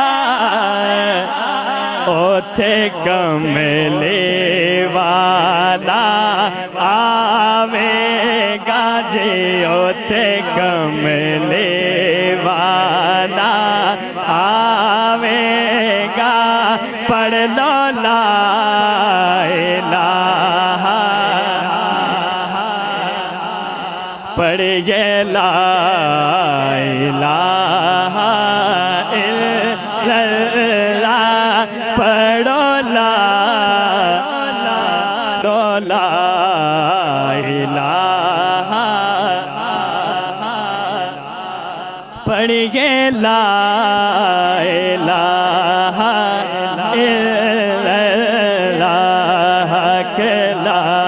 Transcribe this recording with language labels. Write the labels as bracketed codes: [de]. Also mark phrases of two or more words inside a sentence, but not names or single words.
[pa] اوتھے کملی والا آویگا جے اوتھے کملی والا آویگا پڑھ لو [ar] لا إله [pa] پڑھیے لا [ar] إله إلا الله پڑھو لا إله پڑھیے لا إله إلا الله کے لا